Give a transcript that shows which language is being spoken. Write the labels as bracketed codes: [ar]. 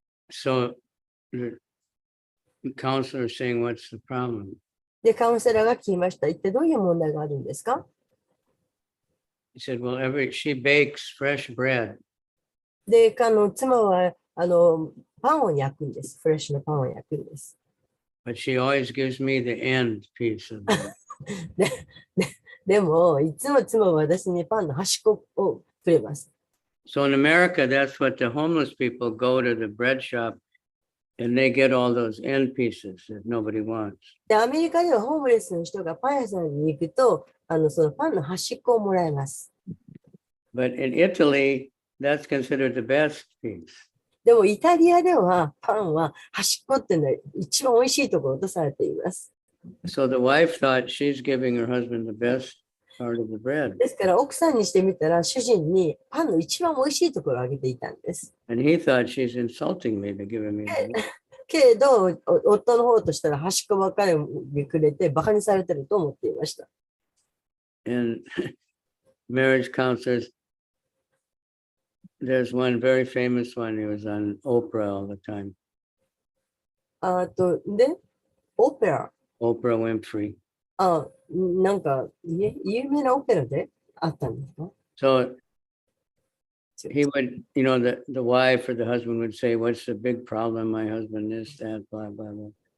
[en] So the counselor is saying, what's the problem? [ja] で、カウンセラーが聞きました。一体どういう問題があるんですか？ [en] He said, well, she bakes fresh bread. [ja] で、妻はパンを焼くんです。フレッシュのパンを焼くんです。 [en] But she always gives me the end piece of it. [ja] でも、いつも妻は私にパンの端っこをくれます。 [en] So in America, that's what the homeless people go to the bread shop and they get all those end pieces that nobody wants. [ja] で、アメリカではホームレスの人がパン屋さんに行くと、そのパンの端っこをもらえます。 [en] But in Italy, that's considered the best piece. [ja] でも、イタリアではパンは端っこっていうのは一番美味しいところとされています。 [en] So the wife thought she's giving her husband the best part of the bread. [ja] ですから、奥さんにしてみたら、主人にパンの一番美味しいところをあげていたんです。 [en] And he thought she's insulting me to give him the bread. [ja] けれど、夫の方としたら端っこばっかりにくれて、馬鹿にされてると思っていました。 [en] And marriage counselors, there's one very famous one. He was on Oprah all the time. [ja] で、オペラ。 [en] Oprah Winfrey. [ja] なんか、有名なオペラであったんですか？ [en] So he would, the wife or the husband would say, what's the big problem? My husband this, that, blah, blah, blah.